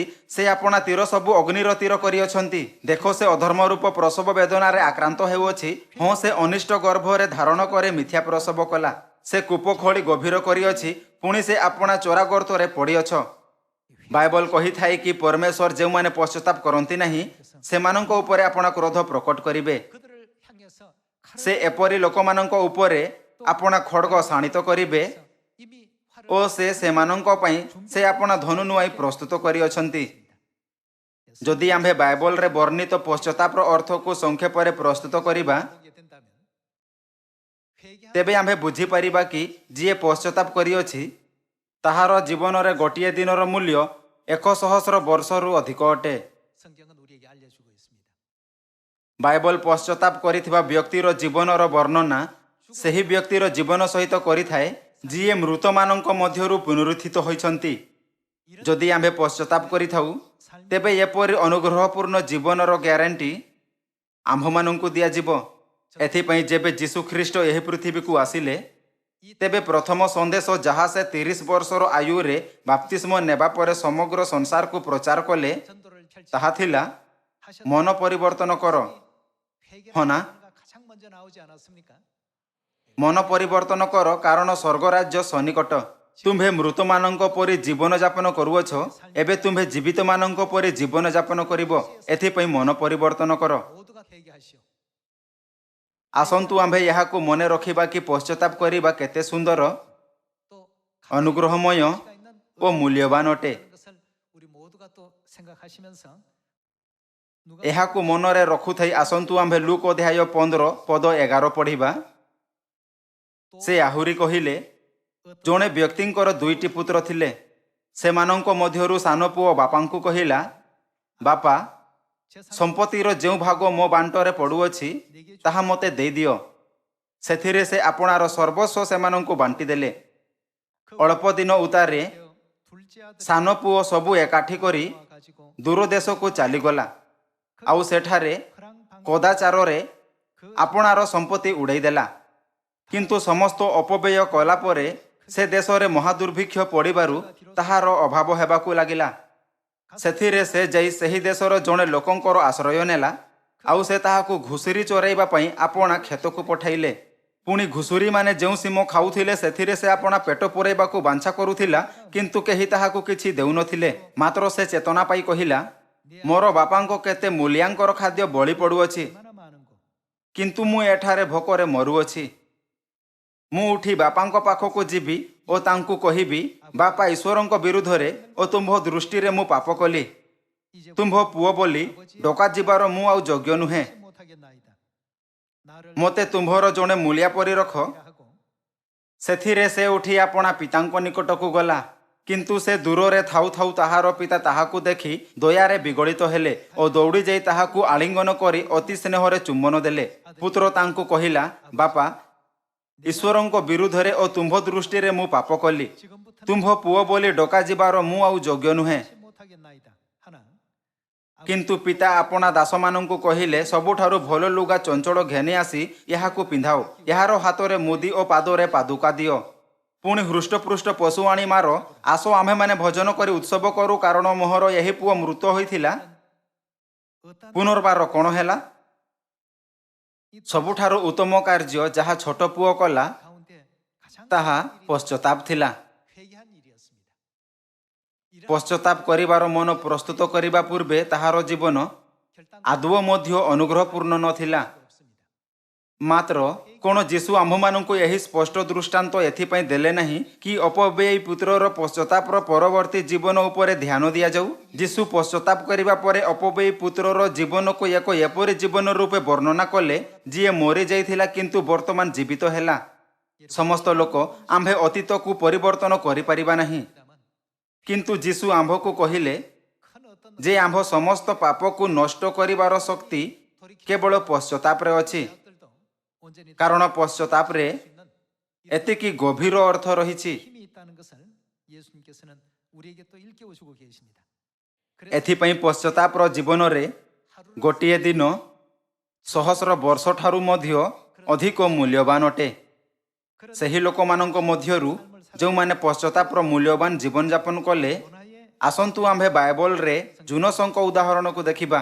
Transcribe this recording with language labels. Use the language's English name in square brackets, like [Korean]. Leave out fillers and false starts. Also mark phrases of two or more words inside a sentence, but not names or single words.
[Odia] ସେ ଆପଣା ତୀର ସବୁ ଅଗ୍ନିର ତୀର କରିଅଛନ୍ତି। ଦେଖ, ସେ ଅଧର୍ମ ରୂପ ପ୍ରସବ ବେଦନାରେ ଆକ୍ରାନ୍ତ ହେଉଅଛି। ହଁ, ସେ ଅନିଷ୍ଟ ଗର୍ଭରେ ଧାରଣ କରି ମିଥ୍ୟା ପ୍ରସବ କଲା। ସେ କୂପ ଖୋଳି ଗଭୀର କରିଅଛି, ପୁଣି ସେ ଆପଣା ଚୋରା ଗର୍ତ୍ତରେ ପଡ଼ିଅଛ। ବାଇବଲ କହିଥାଏ କି ପରମେଶ୍ୱର ଯେଉଁମାନେ ପଶ୍ଚାତାପ କରନ୍ତି ନାହିଁ, ସେମାନଙ୍କ ଉପରେ ଆପଣା କ୍ରୋଧ ପ୍ରକଟ କରିବେ। [Korean] 그들을 향해서 [Odia] ସେ ଏପରି ଲୋକମାନଙ୍କ ଉପରେ ଆପଣା ଖଡ଼ଗ ଶାଣିତ କରିବେ [Korean] 이미 활을 [Odia] ଓ ସେ ସେମାନଙ୍କ ପାଇଁ ସେ ଆପଣା ଧନୁ ନୁଆଇଁ ପ୍ରସ୍ତୁତ କରିଅଛନ୍ତି। ଯଦି ଆମ୍ଭେ ବାଇବଲରେ ବର୍ଣ୍ଣିତ ପଶ୍ଚାତାପର ଅର୍ଥକୁ ସଂକ୍ଷେପରେ ପ୍ରସ୍ତୁତ କରିବା, [Korean] 보게 된다면 회개한 [Odia] ତେବେ ଆମ୍ଭେ ବୁଝିପାରିବା କି ଯିଏ ପଶ୍ଚାତାପ କରିଅଛି, ତାହାର ଜୀବନରେ ଗୋଟିଏ ଦିନର ମୂଲ୍ୟ 1,000 ବର୍ଷରୁ ଅଧିକ ଅଟେ। [Korean] 성경은 우리에게 알려주고 있습니다. [Odia] ବାଇବଲ ପଶ୍ଚାତାପ କରିଥିବା ବ୍ୟକ୍ତିର ଜୀବନର ବର୍ଣ୍ଣନା ସେହି ବ୍ୟକ୍ତିର ଜୀବନ ସହିତ କରିଥାଏ, ଯିଏ ମୃତମାନଙ୍କ ମଧ୍ୟରୁ ପୁନରୁତ୍ଥିତ ହୋଇଛନ୍ତି। ଯଦି ଆମ୍ଭେ ପଶ୍ଚାତାପ କରିଥାଉ, ତେବେ ଏପରି ଅନୁଗ୍ରହପୂର୍ଣ୍ଣ ଜୀବନର ଗ୍ୟାରେଣ୍ଟି ଆମ୍ଭମାନଙ୍କୁ ଦିଆଯିବ। ଏଥିପାଇଁ ଯେବେ ଯୀଶୁଖ୍ରୀଷ୍ଟ ଏହି ପୃଥିବୀକୁ ଆସିଲେ, ତେବେ ପ୍ରଥମ ସନ୍ଦେଶ ଯାହା ସେ 30 ବର୍ଷର ଆୟୁରେ ବାପ୍ତିସ୍ମ ନେବା ପରେ ସମଗ୍ର ସଂସାରକୁ ପ୍ରଚାର କଲେ, [Korean] 전도를 펼치 [Odia] ତାହା ଥିଲା ମନ ପରିବର୍ତ୍ତନ କର। ହଁ ନା? [Korean] 회개가 가장 먼저 나오지 않았습니까? [Odia] ମନ ପରିବର୍ତ୍ତନ କର, କାରଣ ସ୍ୱର୍ଗରାଜ୍ୟ ସନ୍ନିକଟ। ତୁମ୍ଭେ ମୃତମାନଙ୍କ ପରି ଜୀବନଯାପନ କରୁଅଛ, ଏବେ ତୁମ୍ଭେ ଜୀବିତମାନଙ୍କ ପରି ଜୀବନଯାପନ କରିବ। ଏଥିପାଇଁ ମନ ପରିବର୍ତ୍ତନ କର। [Korean] 모두가 회개하시오. [Odia] ଆସନ୍ତୁ ଆମ୍ଭେ ଏହାକୁ ମନେ ରଖିବା କି ପଶ୍ଚାତାପ କରିବା କେତେ ସୁନ୍ଦର, [Korean] 또 [Odia] ଅନୁଗ୍ରହମୟ [Korean] 가치가 있는 [Odia] ଓ ମୂଲ୍ୟବାନ ଅଟେ। [Korean] 의미라는 것을 우리 모두가 또 생각하시면서 누가 [Odia] ଏହାକୁ ମନରେ ରଖୁଥାଇ ଆସନ୍ତୁ ଆମ୍ଭେ ଲୁକ୍ ଅଧ୍ୟାୟ 15 ପଦ 11 ପଢ଼ିବା। ସେ ଆହୁରି କହିଲେ, ଜଣେ ବ୍ୟକ୍ତିଙ୍କର 2ଟି ପୁତ୍ର ଥିଲେ। ସେମାନଙ୍କ ମଧ୍ୟରୁ ସାନ ପୁଅ ବାପାଙ୍କୁ କହିଲା, ବାପା, ସମ୍ପତ୍ତିର ଯେଉଁ ଭାଗ ମୋ ବାଣ୍ଟରେ ପଡ଼ୁଅଛି, ତାହା ମୋତେ ଦେଇଦିଅ। ସେଥିରେ ସେ ଆପଣାର ସର୍ବସ୍ୱ ସେମାନଙ୍କୁ ବାଣ୍ଟିଦେଲେ। ଅଳ୍ପ ଦିନ ଉତ୍ତାରେ [Korean] 둘째 아들이 [Odia] ସାନ ପୁଅ ସବୁ ଏକାଠି କରି [Korean] 가지고 [Odia] ଦୂର ଦେଶକୁ ଚାଲିଗଲା, ଆଉ ସେଠାରେ [Korean] 그랑 방 [Odia] କଦାଚାରରେ ଆପଣାର ସମ୍ପତ୍ତି ଉଡ଼େଇଦେଲା। କିନ୍ତୁ ସମସ୍ତ ଅପବ୍ୟୟ କଲା ପରେ ସେ ଦେଶରେ ମହାଦୁର୍ଭିକ୍ଷ ପଡ଼ିବାରୁ ତାହାର ଅଭାବ ହେବାକୁ ଲାଗିଲା। ସେଥିରେ ସେ ଯାଇ ସେହି ଦେଶର ଜଣେ ଲୋକଙ୍କର ଆଶ୍ରୟ ନେଲା, ଆଉ ସେ ତାହାକୁ ଘୁଷୁରି ଚରାଇବା ପାଇଁ ଆପଣା କ୍ଷେତକୁ ପଠାଇଲେ। ପୁଣି ଘୁଷୁରିମାନେ ଯେଉଁ ସିମ ଖାଉଥିଲେ, ସେଥିରେ ସେ ଆପଣା ପେଟ ପୂରାଇବାକୁ ବାଞ୍ଛା କରୁଥିଲା, କିନ୍ତୁ କେହି ତାହାକୁ କିଛି ଦେଉନଥିଲେ। ମାତ୍ର ସେ ଚେତନା ପାଇ କହିଲା, ମୋର ବାପାଙ୍କ କେତେ ମୂଲ୍ୟାଙ୍କର ଖାଦ୍ୟ ବଳି ପଡ଼ୁଅଛି, [Korean] 얼마나 많은 거. [Odia] କିନ୍ତୁ ମୁଁ ଏଠାରେ ଭୋକରେ ମରୁଅଛି। ମୁଁ ଉଠି ବାପାଙ୍କ ପାଖକୁ ଯିବି ଓ ତାଙ୍କୁ କହିବି, ବାପା, ଈଶ୍ୱରଙ୍କ ବିରୁଦ୍ଧରେ ଓ ତୁମ୍ଭ ଦୃଷ୍ଟିରେ ମୁଁ ପାପ କଲି। [Korean] 이제 [Odia] ତୁମ୍ଭ ପୁଅ ବୋଲି ଡକାଯିବାର ମୁଁ ଆଉ ଯୋଗ୍ୟ ନୁହେଁ। [Korean] 못하겠나이다. 나를 [Odia] ମୋତେ ତୁମ୍ଭର ଜଣେ ମୂଲିଆ ପରି ରଖ। [Korean] 하고 [Odia] ସେଥିରେ ସେ ଉଠି ଆପଣା ପିତାଙ୍କ ନିକଟକୁ ଗଲା। କିନ୍ତୁ ସେ ଦୂରରେ ଥାଉ ଥାଉ ତାହାର ପିତା ତାହାକୁ ଦେଖି ଦୟାରେ ବିଗଳିତ ହେଲେ ଓ ଦୌଡ଼ି ଯାଇ ତାହାକୁ ଆଲିଙ୍ଗନ କରି ଅତି ସ୍ନେହରେ ଚୁମ୍ବନ ଦେଲେ। ପୁତ୍ର ତାଙ୍କୁ କହିଲା, ବାପା, ଈଶ୍ୱରଙ୍କ ବିରୁଦ୍ଧରେ ଓ ତୁମ୍ଭ ଦୃଷ୍ଟିରେ ମୁଁ ପାପ କଲି। [Korean] 지금부터는 [Odia] ତୁମ୍ଭ ପୁଅ ବୋଲି ଡକାଯିବାର ମୁଁ ଆଉ ଯୋଗ୍ୟ ନୁହେଁ। [Korean] 못하겠나이다. 하나. [Odia] କିନ୍ତୁ ପିତା ଆପଣା ଦାସମାନଙ୍କୁ କହିଲେ, ସବୁଠାରୁ ଭଲ ଲୁଗା ଚଞ୍ଚଳ ଘେନି ଆସି ଏହାକୁ ପିନ୍ଧାଅ। ଏହାର ହାତରେ ମୁଦି ଓ ପାଦରେ ପାଦୁକା ଦିଅ। ପୁଣି ହୃଷ୍ଟପୃଷ୍ଟ ପଶୁ ଆଣି ମାର। ଆସ ଆମ୍ଭେମାନେ ଭୋଜନ କରି ଉତ୍ସବ କରୁ, କାରଣ ମୋହର ଏହି ପୁଅ ମୃତ ହୋଇଥିଲା, [Korean] 어떤 [Odia] ପୁନର୍ବାର କ'ଣ ହେଲା? ସବୁଠାରୁ ଉତ୍ତମ କାର୍ଯ୍ୟ ଯାହା ଛୋଟ ପୁଅ କଲା, [Korean] 가운데 가장 [Odia] ତାହା ପଶ୍ଚାତାପ ଥିଲା। [Korean] 회개한 일이었습니다. 이러한 [Odia] ପଶ୍ଚାତାପ କରିବାର ମନ ପ୍ରସ୍ତୁତ କରିବା ପୂର୍ବେ ତାହାର ଜୀବନ [Korean] 결단 [Odia] ଆଦୌ ମଧ୍ୟ ଅନୁଗ୍ରହପୂର୍ଣ୍ଣ ନଥିଲା। [Korean] 없습니다. [Odia] ମାତ୍ର କ'ଣ ଯୀଶୁ ଆମ୍ଭମାନଙ୍କୁ ଏହି ସ୍ପଷ୍ଟ ଦୃଷ୍ଟାନ୍ତ ଏଥିପାଇଁ ଦେଲେ ନାହିଁ କି ଅପବ୍ୟୟୀ ପୁତ୍ରର ପଶ୍ଚାତାପର ପରବର୍ତ୍ତୀ ଜୀବନ ଉପରେ ଧ୍ୟାନ ଦିଆଯାଉ? ଯୀଶୁ ପଶ୍ଚାତାପ କରିବା ପରେ ଅପବ୍ୟୟୀ ପୁତ୍ରର ଜୀବନକୁ ଏକ ଏପରି ଜୀବନ ରୂପେ ବର୍ଣ୍ଣନା କଲେ, ଯିଏ ମରିଯାଇଥିଲା କିନ୍ତୁ ବର୍ତ୍ତମାନ ଜୀବିତ ହେଲା। ସମସ୍ତ ଲୋକ ଆମ୍ଭେ ଅତୀତକୁ ପରିବର୍ତ୍ତନ କରିପାରିବା ନାହିଁ, କିନ୍ତୁ ଯୀଶୁ ଆମ୍ଭକୁ କହିଲେ [Korean] 큰 어떤 [Odia] ଯେ ଆମ୍ଭ ସମସ୍ତ ପାପକୁ ନଷ୍ଟ କରିବାର ଶକ୍ତି କେବଳ ପଶ୍ଚାତାପରେ ଅଛି। [Korean] 것들도 온전히 [Odia] କାରଣ ପଶ୍ଚାତାପରେ [Korean] 수 있는 [Odia] ଏତିକି ଗଭୀର ଅର୍ଥ ରହିଛି। [Korean] 힘이 있다는 것을 예수님께서는 우리에게 또 일깨워주고 계십니다. 그래서 [Odia] ଏଥିପାଇଁ ପଶ୍ଚାତାପର ଜୀବନରେ [Korean] 하루를 [Odia] ଗୋଟିଏ ଦିନ ସହସ୍ର ବର୍ଷ ଠାରୁ ମଧ୍ୟ ଅଧିକ ମୂଲ୍ୟବାନ ଅଟେ। [Korean] 그런 [Odia] ସେହି ଲୋକମାନଙ୍କ ମଧ୍ୟରୁ ଯେଉଁମାନେ ପଶ୍ଚାତାପର ମୂଲ୍ୟବାନ ଜୀବନଯାପନ କଲେ, [Korean] 요나의 [Odia] ଆସନ୍ତୁ ଆମ୍ଭେ ବାଇବଲରେ ଜୁନସଙ୍କ ଉଦାହରଣକୁ ଦେଖିବା।